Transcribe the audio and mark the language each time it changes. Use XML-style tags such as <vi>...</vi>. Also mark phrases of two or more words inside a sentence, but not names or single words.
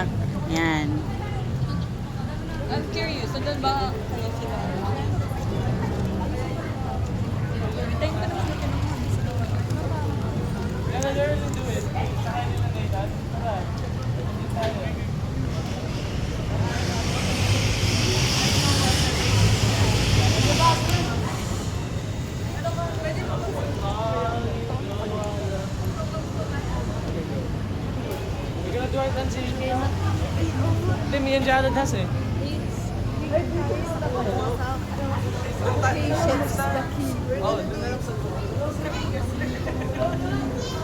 <tl>Yan.</tl> <en>I'm curious,</en> <tl>so doon ba kaya sila? Tayo pa naman natin ang</tl> <sv>Det är mer än jag hade testat.</sv> <en>Patience is the key.</en>